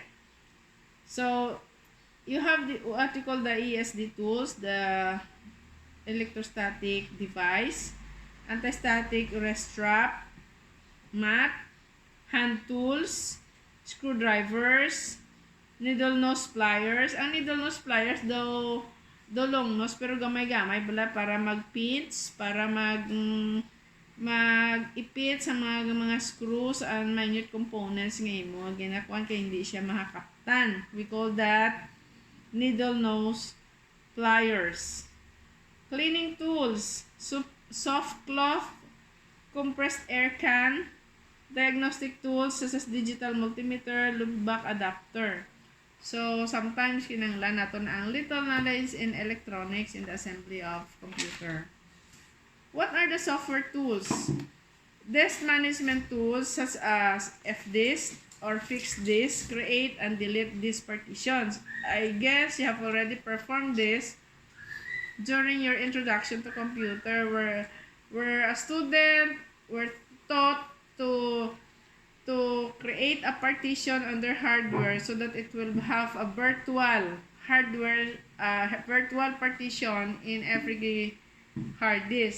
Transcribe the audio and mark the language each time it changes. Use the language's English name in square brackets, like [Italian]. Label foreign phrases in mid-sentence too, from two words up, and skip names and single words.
[English] So you have what you call the ESD tools, the electrostatic device, anti-static wrist strap, mat, hand tools, screwdrivers, needle nose pliers. [Hiligaynon] Ang [English] needle nose pliers [Hiligaynon] daw [English] long nose [Hiligaynon] pero gamay-gamay bala para mag-pinch, para mag-ipit sa mga [English] screws and minute components [Hiligaynon] nga imo ginakuan kay hindi siya makakaptan. [English] We call that needle nose pliers. Cleaning tools, soft cloth, compressed air can, diagnostic tools such as digital multimeter, loopback adapter. So, sometimes [Hiligaynon] kinanglan nato na ang [English] little knowledge in electronics in the assembly of computer. What are the software tools? Disk management tools such as fdisk or fixed disk, create and delete disk partitions. I guess you have already performed this during your introduction to computer where a student were taught to create a partition on their hardware so that it will have a virtual hardware virtual partition in every hard disk.